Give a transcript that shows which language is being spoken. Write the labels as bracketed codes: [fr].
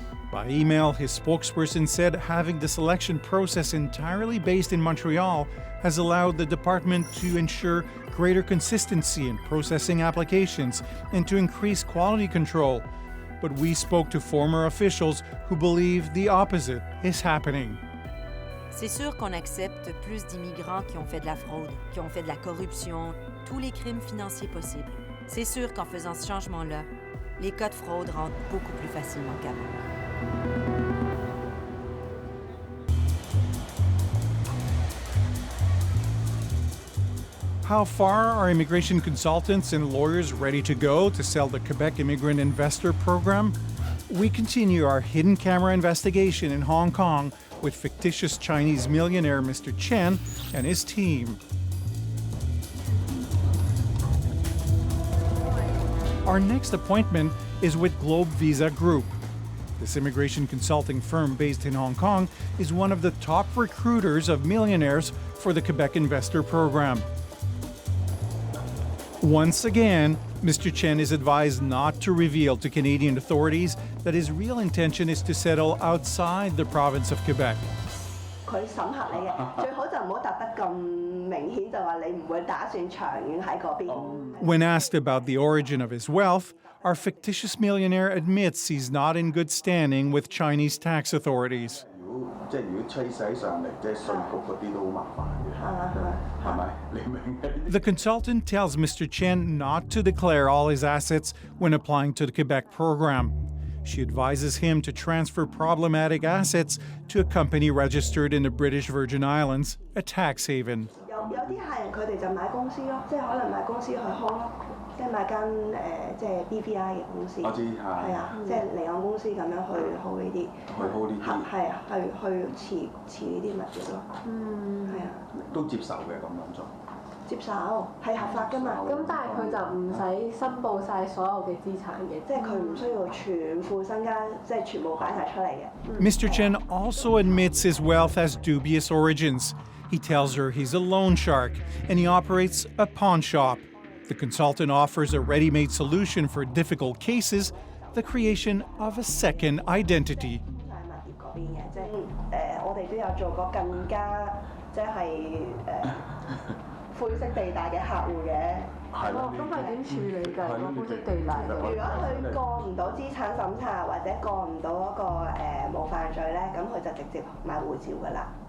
[en] By email, his spokesperson said having the selection process entirely based in Montreal has allowed the department to ensure greater consistency in processing applications and to increase quality control. But we spoke to former officials who believe the opposite is happening. [fr] C'est sûr qu'on accepte plus d'immigrants qui ont fait de la fraude, qui ont fait de la corruption, tous les crimes financiers possibles. C'est sûr qu'en faisant ce changement-là, les cas de fraude rentrent beaucoup plus facilement qu'avant. [en] How far are immigration consultants and lawyers ready to go to sell the Quebec Immigrant Investor Program? We continue our hidden camera investigation in Hong Kong with fictitious Chinese millionaire Mr. Chen and his team. Our next appointment is with Globe Visa Group. This immigration consulting firm based in Hong Kong is one of the top recruiters of millionaires for the Quebec Investor Program. Once again, Mr. Chen is advised not to reveal to Canadian authorities that his real intention is to settle outside the province of Quebec. [yue] 佢審核你嘅，最好就唔好答得咁明顯，就話你唔會打算長遠喺嗰邊。 [en] When asked about the origin of his wealth, our fictitious millionaire admits he's not in good standing with Chinese tax authorities. [yue] 即係如果趨勢上嚟，即係稅局嗰啲都好麻煩嘅，係咪？你明嘅？ [en] The consultant tells Mr. Chen not to declare all his assets when applying to the Quebec program. She advises him to transfer problematic assets to a company registered in the British Virgin Islands, a tax haven. [yue] 有啲客人佢哋就買公司咯，即係可能買公司去 hold 咯，即係買間即係 BVI 嘅公司。我知係啊，即係離岸公司咁樣去 hold 呢啲，去 hold 呢啲，係啊，去持呢啲物業咯。係啊，都接受嘅咁樣做。接受係合法㗎嘛，咁但係佢就唔使申報晒所有嘅資產嘅，即係佢唔需要全副身家，即係全部擺晒出嚟嘅。 [en] Mr. Chen also admits his wealth has dubious origins. He tells her he's a loan shark and he operates a pawn shop. The consultant offers a ready-made solution for difficult cases, the creation of a second identity. [yue] 我哋都有做過更加即係灰色地帶嘅客戶嘅。係咯，咁係點處理㗎？灰色地帶。如果佢過唔到資產審查或者過唔到嗰個冇犯罪咧，咁佢就直接買護照㗎啦。